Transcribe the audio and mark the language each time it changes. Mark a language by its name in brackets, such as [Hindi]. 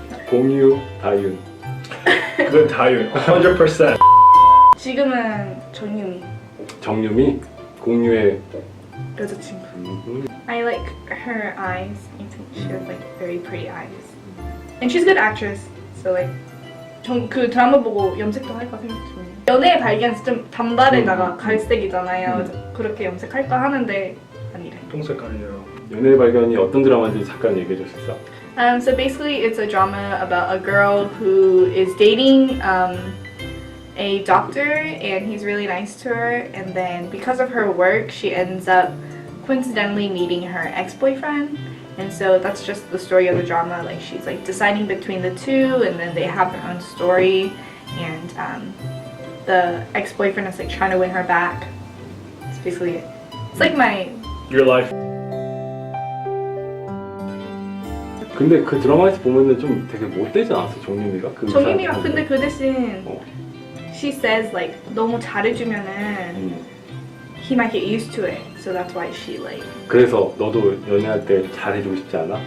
[Korean] 공유, 다윤. 그건 다윤. 100%. 지금은 정유미 정유미, 공유의 여자친구. [English] I like her eyes. I think she has like very pretty eyes, and she's a good actress. So like, [Korean] 그 드라마 보고 염색도 할까 생각 중이에요. 연애의 발견 좀 단발에다가 갈색이잖아요. 그래서 그렇게 염색할까 하는데 아니래. 통색깔이에요. 연애의 발견이 어떤 드라마인지 잠깐 얘기해 줄 수 있어? [English] So basically, it's a drama about a girl who is dating a doctor, and he's really nice to her. And then, because of her work, she ends up coincidentally meeting her ex-boyfriend. And so that's just the story of the drama. Like she's like deciding between the two, and then they have their own story. And the ex-boyfriend is like trying to win her back. That's basically it. It's like my Your life. [Korean] 근데 그 드라마에서 보면은 좀 되게 못되지 않았어 정유미가? 그 정유미가 의사한테. 근데 그 대신 어. [English] she says like [Korean] 너무 잘해주면은 [English] he might get used to it. So that's why she like. [Korean] 그래서 너도 연애할 때 잘해주고 싶지 않아?